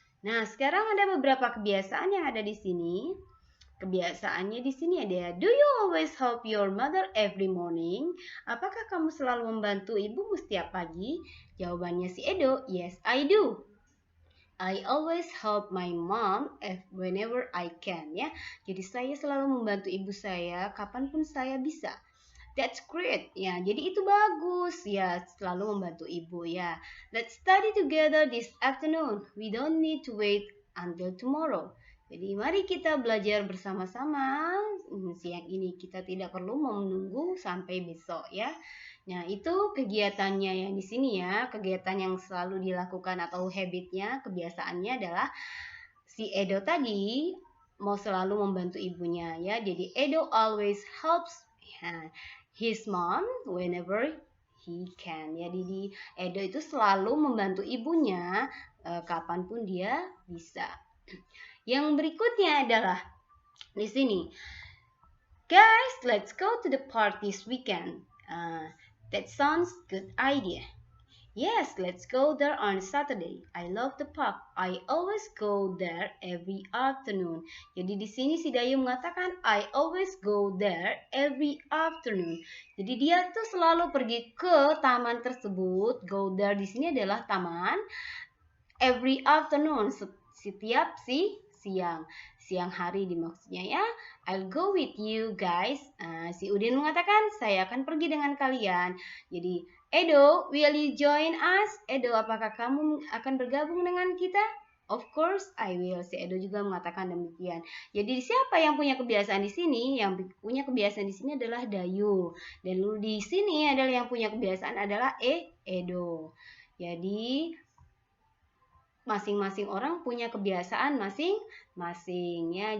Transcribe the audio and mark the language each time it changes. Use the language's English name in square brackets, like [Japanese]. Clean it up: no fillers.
[Indonesian] Nah, sekarang ada beberapa kebiasaan yang ada di sini. Kebiasaannya di sini ada, [English] do you always help your mother every morning? [Indonesian] Apakah kamu selalu membantu ibumu setiap pagi? Jawabannya si Edo, [English] yes I do. I always help my mom whenever I can ya. [Indonesian] Jadi saya selalu membantu ibu saya kapanpun saya bisa. [English] That's great ya. [Indonesian] Jadi itu bagus ya, selalu membantu ibu ya. [English] Let's study together this afternoon. We don't need to wait until tomorrow. [Indonesian] Jadi mari kita belajar bersama-sama siang ini. Kita tidak perlu menunggu sampai besok ya. Nah, itu kegiatannya yang di sini ya. Kegiatan yang selalu dilakukan atau habitnya, kebiasaannya adalah si Edo tadi mau selalu membantu ibunya ya. [English] Jadi Edo always helps his mom whenever he can. [Indonesian] Jadi Edo itu selalu membantu ibunya kapanpun dia bisa. Yang berikutnya adalah di sini. [English] Guys, let's go to the park this weekend. That sounds good idea. Yes, let's go there on Saturday. I love the park. I always go there every afternoon. [Indonesian] Jadi di sini si Dayu mengatakan [English] I always go there every afternoon. [Indonesian] Jadi dia tuh selalu pergi ke taman tersebut. [English] Go there [Indonesian] di sini adalah taman. [English] Every afternoon, [Indonesian] setiap siang. Siang hari dimaksudnya ya. [English] I'll go with you guys. [Indonesian] Si Udin mengatakan saya akan pergi dengan kalian. [English] Jadi Edo, will you join us? [Indonesian] Edo, apakah kamu akan bergabung dengan kita? [English] Of course I will. [Indonesian] Si Edo juga mengatakan demikian. Jadi siapa yang punya kebiasaan di sini? Yang punya kebiasaan di sini adalah Dayu. Dan lu di sini adalah yang punya kebiasaan adalah Edo. Jadi masing-masing orang punya kebiasaan masing-masing ya.